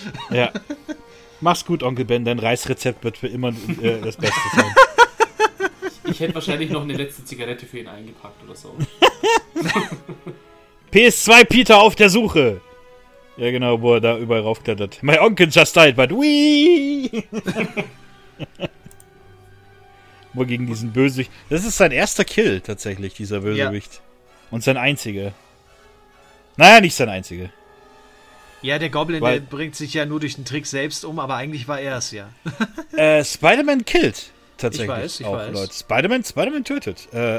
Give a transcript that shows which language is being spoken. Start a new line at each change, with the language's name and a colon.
German: Ja, mach's gut, Onkel Ben, dein Reisrezept wird für immer das Beste sein. Ich hätte wahrscheinlich noch eine letzte Zigarette für ihn eingepackt oder so. PS2 Peter auf der Suche. Ja genau, wo er da überall raufklettert.
English: My Onkel just died, but wee.
German: Wo gegen diesen Bösewicht. Das ist sein erster Kill tatsächlich, dieser Bösewicht. Ja. Und sein einziger. Naja, nicht sein einziger. Ja, der Goblin, weil, der bringt sich ja nur durch den Trick selbst um, aber eigentlich war er es ja. Spider-Man killt tatsächlich. Ich weiß. Leute. Spider-Man tötet.